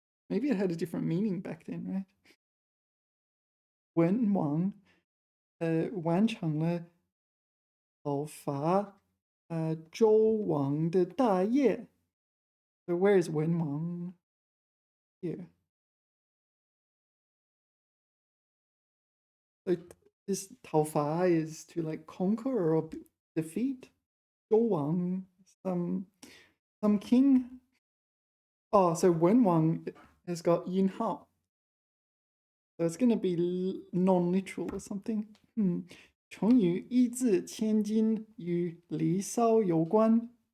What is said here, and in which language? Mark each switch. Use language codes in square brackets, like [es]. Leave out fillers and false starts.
[en] Maybe it had a different meaning back then, right? [zh] 文王完成了讨伐周王的大业。 [en] So where is 文王 here? Like this 讨伐 is to like conquer or defeat. 周王 some king. Oh, so 文王 has got 引号. So it's going to be non-literal or something. [zh] 成语一字千金与离骚有关。